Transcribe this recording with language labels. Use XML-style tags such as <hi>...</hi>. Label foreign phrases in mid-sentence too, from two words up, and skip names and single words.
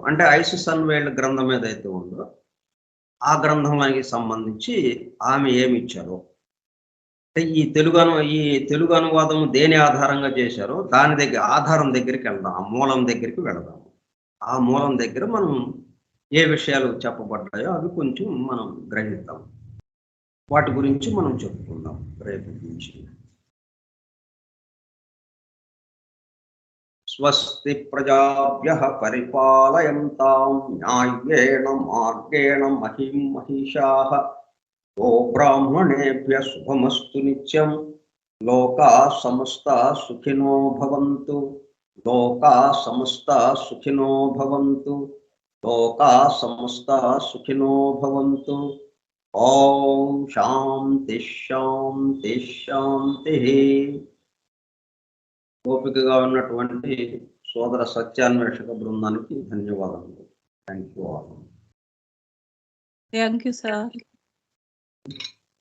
<te>అంటే ఐసిస్ అన్వైల్డ్ గ్రంథం ఏదైతే ఉందో ఆ గ్రంథానికి సంబంధించి ఆమె ఏమి ఇచ్చారో, అంటే ఈ తెలుగు అనువాదం దేని ఆధారంగా చేశారో దాని ఆధారం దగ్గరికి వెళ్దాం, ఆ మూలం దగ్గరికి వెళదాం. ఆ మూలం దగ్గర మనం ఏ విషయాలు చెప్పబడ్డాయో అవి కొంచెం మనం గ్రహిద్దాం, వాటి గురించి మనం చెప్పుకుందాం రేపు నుంచి.</te> <sa>స్వస్తి ప్రజాభ్యః పరిపాలయంతాం న్యాయేన మార్గేణ మహిం మహిషాః గో బ్రాహ్మణేభ్యః శుభమస్తు నిత్యం. లోకా సమస్తా సుఖినో భవంతు. లోకా సమస్తా సుఖినో భవంతు. లోకా సమస్తా సుఖినో భవంతు. ఓం శాంతి శాంతి శాంతి.</sa> <te>ఓపికగా ఉన్నటువంటి సోదర సత్యాన్వేషక బృందానికి ధన్యవాదములు.</te> <en>thank you all. thank you sir.</en>